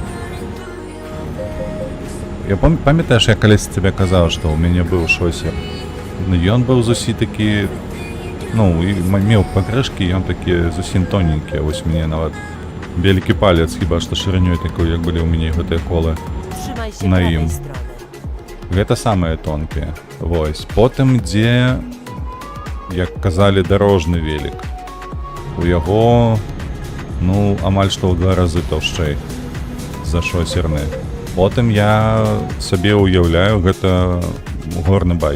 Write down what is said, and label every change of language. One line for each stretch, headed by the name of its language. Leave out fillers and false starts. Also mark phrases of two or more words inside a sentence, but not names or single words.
Belarusian: Я памятаеш, я калісь тебе казаў, што ў мяне быў шосер. Ён быў зусім такі, ну, і меў пакрышкі, ён такі зусім тоненькі. Вось мне нават вялікі палец, хіба што шырынёй такой, як былі ў мяне гэтыя колы.
Polish: Trzymaj się
Belarusian: Na
Polish: prawej
Belarusian: im.
Polish: strony.
Belarusian: Гэта самыя тонкія. Вось. Потым ідзе, як казалі, дарожны велік. У яго, ну, амаль што ў 2 разы таўшчэй за шосерны. Потым я сабе ўяўляю, гэта горны байк.